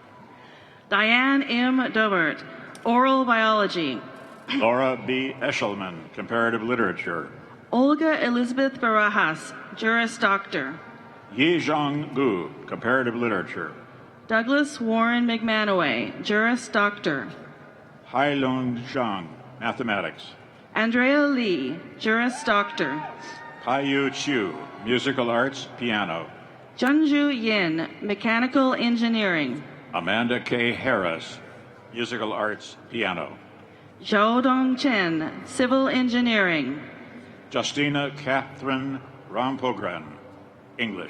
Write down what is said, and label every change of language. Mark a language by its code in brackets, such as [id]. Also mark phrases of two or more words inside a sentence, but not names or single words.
[en] Diane M. Dobert, Oral Biology. Laura B. Eshelman, Comparative Literature. Olga Elizabeth Barajas, Juris Doctor. Yi Zhang Gu, Comparative Literature. Douglas Warren McManaway, Juris Doctor. Hai Lung Zhang, Mathematics. Andrea Lee, Juris Doctor. Kai-Yu Chu, Musical Arts, Piano. Junju Yin, Mechanical Engineering. Amanda K. Harris, Musical Arts, Piano. Zhou Dong Chen, Civil Engineering. Justina Catherine Rampogren, English.